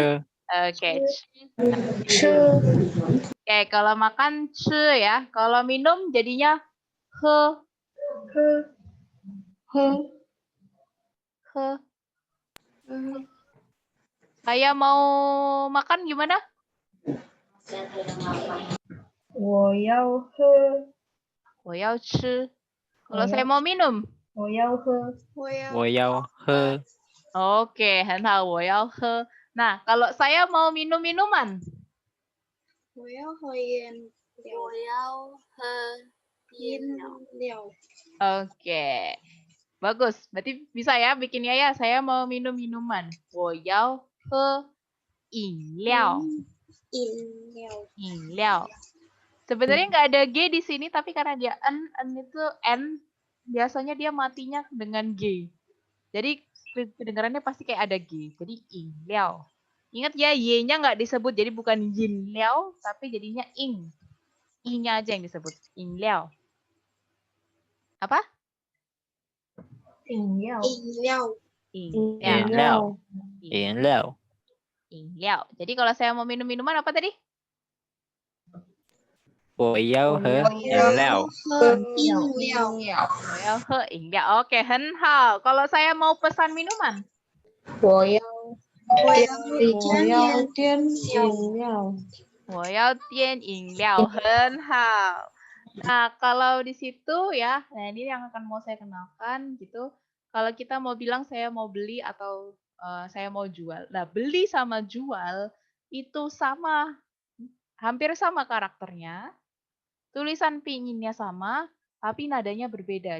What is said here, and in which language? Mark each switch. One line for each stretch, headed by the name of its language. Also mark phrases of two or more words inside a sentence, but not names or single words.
Indonesian: Oke. Oke, kalau makan ci ya. Kalau minum jadinya he. He. Saya mau makan gimana?
Chinese: 我要喝，我要吃.
Indonesian: Kalau saya mau minum.
Chinese: 我要喝，我要喝 Oke, 很好，我要喝.
Indonesian: Nah, kalau saya mau minum minuman.
Chinese: 我要喝饮料。
Indonesian: Oke. Bagus. Berarti bisa ya bikinnya ya. Saya mau minum minuman.
Chinese: 我要喝饮料. 饮料.
Indonesian: Sebenarnya nggak ada G di sini, tapi karena dia N itu N, biasanya dia matinya dengan G. Jadi kedengarannya pasti kayak ada G. Jadi 饮料. Ingat ya, Y-nya nggak disebut, jadi bukan
Chinese: 饮料,
Indonesian: tapi jadinya ing. I-nya aja yang disebut.
Chinese: 饮料. Apa? 饮料，饮饮料
Indonesian: Jadi kalau saya mau minum minuman apa tadi?
Chinese: 我要喝饮料饮料. Oke, 很好.
Indonesian: Kalau saya mau pesan minuman?
Chinese: 我要点饮料. 很好.
Indonesian: Nah, kalau di situ ya, nah ini yang akan mau saya kenalkan gitu. Kalau kita mau bilang saya mau beli atau saya mau jual. Nah, beli sama jual itu sama, hampir sama karakternya. Tulisan pinginnya sama, tapi nadanya berbeda.